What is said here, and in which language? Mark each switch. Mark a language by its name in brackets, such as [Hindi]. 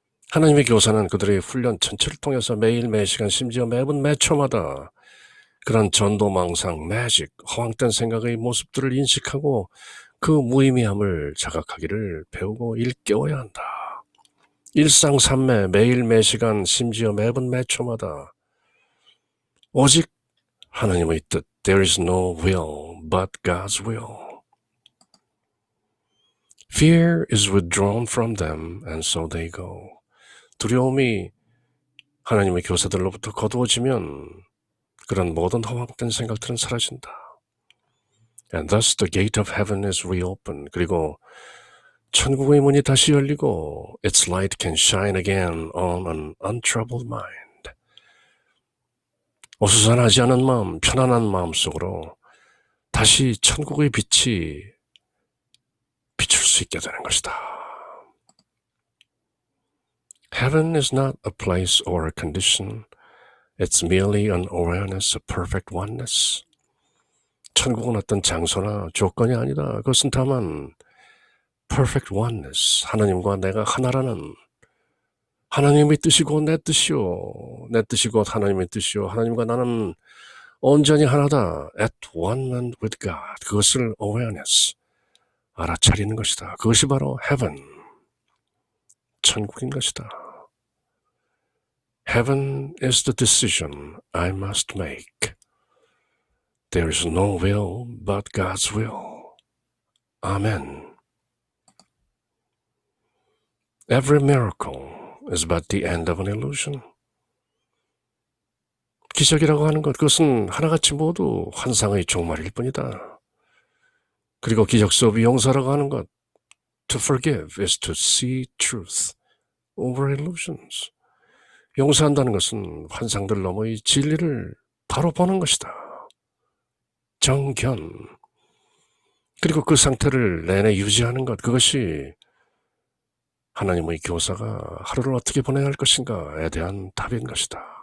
[Korean] 하나님의 교사는 그들의 훈련 전체를 통해서 매일 매시간 심지어 매분 매초마다 그런 전도망상, 매직, 허황된 생각의 모습들을 인식하고 그 무의미함을 자각하기를 배우고 일깨워야 한다. 일상삼매 매일 매시간 심지어 매분 매초마다 오직 하나님의 뜻 [English] There is no will but God's will. Fear is withdrawn from them and so they go. [Korean] 두려움이 하나님의 교사들로부터 거두어지면 그런 모든 허황된 생각들은 사라진다. [English] And thus the gate of heaven is reopened. [Korean] 그리고 천국의 문이 다시 열리고 [English] its light can shine again on an untroubled mind. [Korean] 어수선하지 않은 마음, 편안한 마음 속으로 다시 천국의 빛이 비출 수 있게 되는 것이다. [English] Heaven is not a place or a condition. It's merely an awareness of perfect oneness. [Korean] 천국은 어떤 장소나 조건이 아니다. 그것은 다만 [English] perfect oneness, [Korean] 하나님과 내가 하나라는 하나님의 뜻이고 내 뜻이요. 내 뜻이 곧 하나님의 뜻이요. 하나님과 나는 온전히 하나다. [English] At one with God. [Korean] 그것을 awareness, 알아차리는 것이다. 그것이 바로 heaven, 천국인 것이다. [English] Heaven is the decision I must make. There is no will but God's will. Amen. Every miracle is but the end of an illusion. [Korean] 기적이라고 하는 것, 그것은 하나같이 모두 환상의 종말일 뿐이다. 그리고 기적 수업이 용서라고 하는 것, [English] to forgive is to see truth over illusions. [Korean] 용서한다는 것은 환상들 너머의 진리를 바로 보는 것이다. 정견. 그리고 그 상태를 내내 유지하는 것, 그것이 하나님의 교사가 하루를 어떻게 보내야 할 것인가에 대한 답인 것이다.